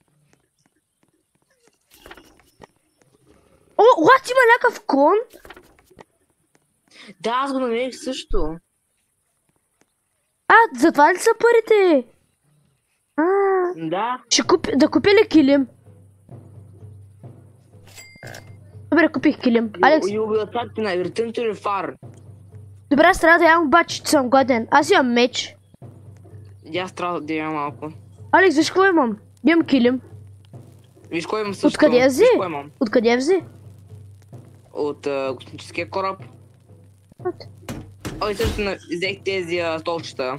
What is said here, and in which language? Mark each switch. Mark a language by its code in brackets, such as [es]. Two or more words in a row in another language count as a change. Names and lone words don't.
[bg] О, what? Има някакъв кон? Да, аз го намерих също. Затова ли са парите? Да. Да купя ли килим? Добре, купих килим. Алекс. [en] You will attack tonight, return to the far. [bg] Добре, аз трябва да ям обаче, че съм годен. Аз имам меч. И аз трябва да ям малко. Алекс, виж какво имам? Имам килим. Виж кой имам също. Откъде я взе? Откъде я взе? От космическия кораб. Ой, също взех тези столчета.